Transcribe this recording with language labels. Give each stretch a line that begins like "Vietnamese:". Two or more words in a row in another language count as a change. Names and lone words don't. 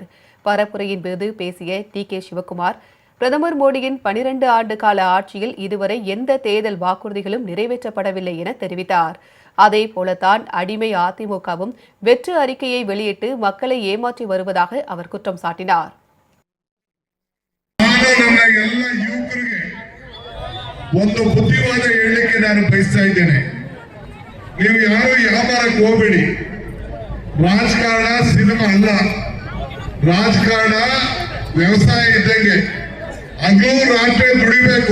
Tamil: பரப்புரையின் போது பேசிய டி.கே. சிவக்குமார், பிரதமர் மோடியின் 12 ஆண்டு கால ஆட்சியில் இதுவரை எந்த தேர்தல் வாக்குறுதிகளும் நிறைவேற்றப்படவில்லை என தெரிவித்தார். அதே போலத்தான் அடிமை அதிமுகவும் வெற்று அறிக்கையை வெளியிட்டு மக்களை ஏமாற்றி வருவதாக அவர் குற்றம் சாட்டினார்.
Kannada: ಒಂದು ಬುದ್ಧಿವಾದ ಹೇಳಲಿಕ್ಕೆ ನಾನು ಬಯಸ್ತಾ ಇದ್ದೇನೆ. ನೀವು ಯಾರು ವ್ಯಾಪಾರಕ್ಕೆ ಹೋಗಬೇಡಿ. ರಾಜಕಾರಣ ಸಿನಿಮಾ ಅಲ್ಲ. ರಾಜಕಾರಣ ವ್ಯವಸಾಯ ಇದ್ದಂಗೆ ಹಗಲು ರಾತ್ರಿ ದುಡಿಬೇಕು.